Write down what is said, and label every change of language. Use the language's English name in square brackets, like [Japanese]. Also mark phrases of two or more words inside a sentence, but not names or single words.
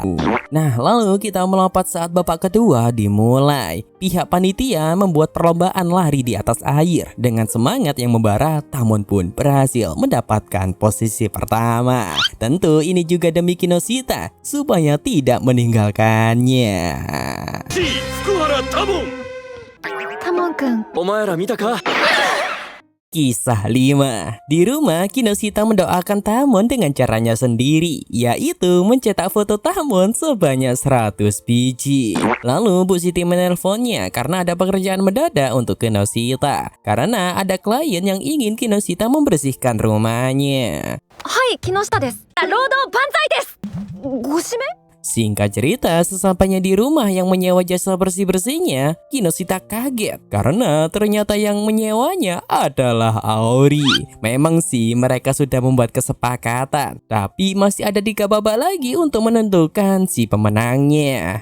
[Indonesian] Nah, lalu kita melompat saat babak kedua dimulai. Pihak panitia membuat perlombaan lari di atas air. Dengan semangat yang membara, Tamon pun berhasil mendapatkan posisi pertama. Tentu ini juga demi Kinoshita supaya tidak meninggalkannya. [Japanese] タモン君お前ら見たか [Indonesian] Kisah 5. Di rumah, Kinoshita mendoakan Tamon dengan caranya sendiri, yaitu mencetak foto Tamon sebanyak 100 biji. Lalu Bu Siti menelponnya karena ada pekerjaan mendadak untuk Kinoshita, karena ada klien yang ingin Kinoshita membersihkan rumahnya. [Japanese] はい木下です労働万歳ですご指名 [Indonesian] Singkat cerita, sesampainya di rumah yang menyewa jasa bersih-bersihnya, Kinoshita kaget karena ternyata yang menyewanya adalah Aori. Memang sih mereka sudah membuat kesepakatan, tapi masih ada 3 babak lagi untuk menentukan si pemenangnya.